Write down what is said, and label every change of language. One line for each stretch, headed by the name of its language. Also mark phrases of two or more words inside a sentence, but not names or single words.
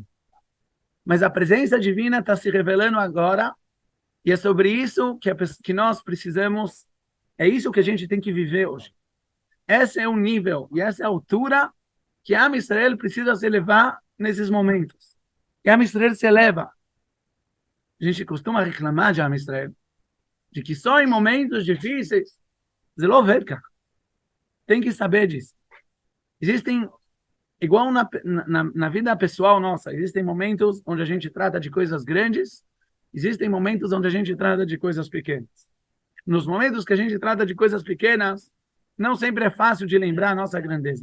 Portuguese: Mas a presença divina está se revelando agora, e é sobre isso que nós precisamos, é isso que a gente tem que viver hoje. Esse é o nível, e essa é a altura que
Hebrew: עם ישראל
Portuguese: precisa se elevar nesses momentos. E
Hebrew: עם ישראל
Portuguese: se eleva. A gente costuma reclamar de
Hebrew: עם ישראל,
Portuguese: de que só em momentos difíceis,
Hebrew: זה לא עובד כך.
Portuguese: tem que saber disso. Existem, igual na vida pessoal nossa, existem momentos onde a gente trata de coisas grandes, existem momentos onde a gente trata de coisas pequenas. Nos momentos que a gente trata de coisas pequenas, não sempre é fácil de lembrar a nossa grandeza.